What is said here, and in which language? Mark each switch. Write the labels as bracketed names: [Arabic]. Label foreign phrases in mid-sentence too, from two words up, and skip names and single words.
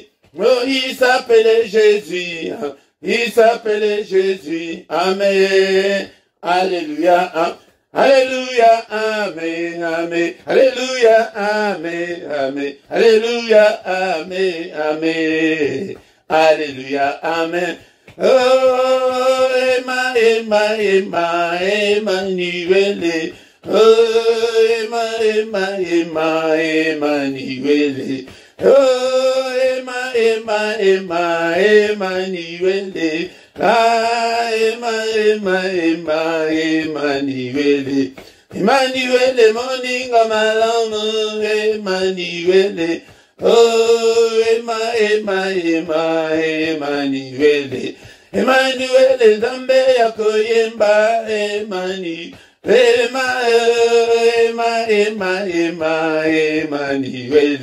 [French] Oh, il s'appelait Jésus. Il s'appelait Jésus. Amen. Alléluia, Alléluia, Amen, Amen, Alléluia, Amen, Amen, Alléluia, Amen, Amen, Alléluia, Amen. Oh, Emmanuel. Oh, Emmanuel. Oh, Emmanuel. Emmanuel. Emmanuel, [Lingala] moninga malamu, Emmanuel. Oh, Emmanuel. Emmanuel, Zambe yakoyemba, Emmanuel. Emmanuel.